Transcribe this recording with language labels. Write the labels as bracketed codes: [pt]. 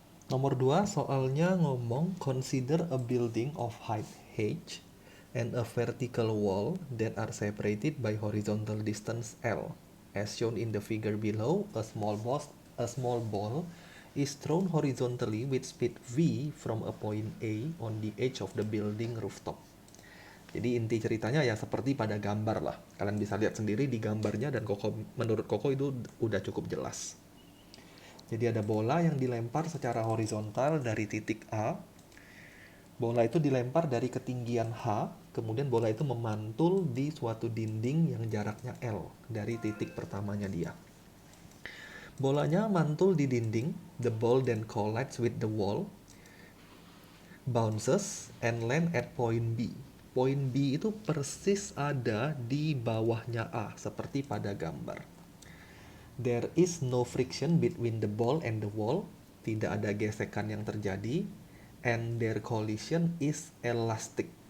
[id] Nomor 2 soalnya ngomong [en] consider a building of height h and a vertical wall that are separated by horizontal distance L. As shown in the figure below, a small ball is thrown horizontally with speed v from a point A on the edge of the building rooftop. [id] Jadi inti ceritanya ya seperti pada gambar lah. Kalian bisa lihat sendiri di gambarnya dan menurut Koko itu udah cukup jelas. Jadi ada bola yang dilempar secara horizontal dari titik A. Bola itu dilempar dari ketinggian H, kemudian bola itu memantul di suatu dinding yang jaraknya L dari titik pertamanya dia. Bolanya mantul di dinding, [en] the ball then collides with the wall, bounces, and land at point B. [id] Point B itu persis ada di bawahnya A, seperti pada gambar. [en] There is no friction between the ball and the wall. [id] Tidak ada gesekan yang terjadi. [en] And their collision is elastic.